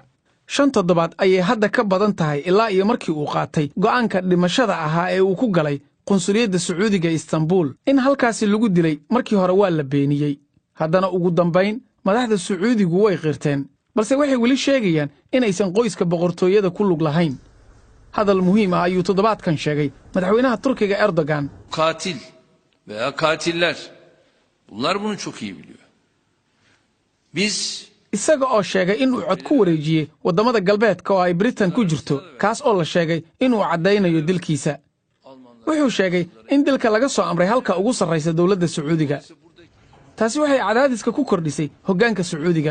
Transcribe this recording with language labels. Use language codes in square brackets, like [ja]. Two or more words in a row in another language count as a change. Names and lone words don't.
[so] 5 toddobaad ayay hadda ka badan tahay ilaa iyo markii uu qaatay go'aanka dhimashada ahaa ee uu ku galay qunsuliyadda Sacuudiga ee Istanbul. in halkaasi lagu dilay markii hore waa la beeniyey. haddana ugu dambayn madaxda Sacuudigu way qirteen, balse waxay weli sheegayaan inaysan qoyska boqortooyada ku lug lahayn. hadal muhiim ah ayuu toddobaadkan sheegay madaxweynaha Turkiga Erdogan. [tr] Katil veya katiller bunlar bunu çok iyi biliyor. Biz [so] isaga oo sheegay inuu cod ku wareejiyey waddamada galbeedka oo ay Britain ku jirto, kaas oo la sheegay inuu caddaynayo dilkiisa. wuxuu sheegay in dilka laga soo amray halka ugu sarraysa dawladda Sacuudiga. taasi waxay cadaadiska ku kordhisay hoggaanka Sacuudiga.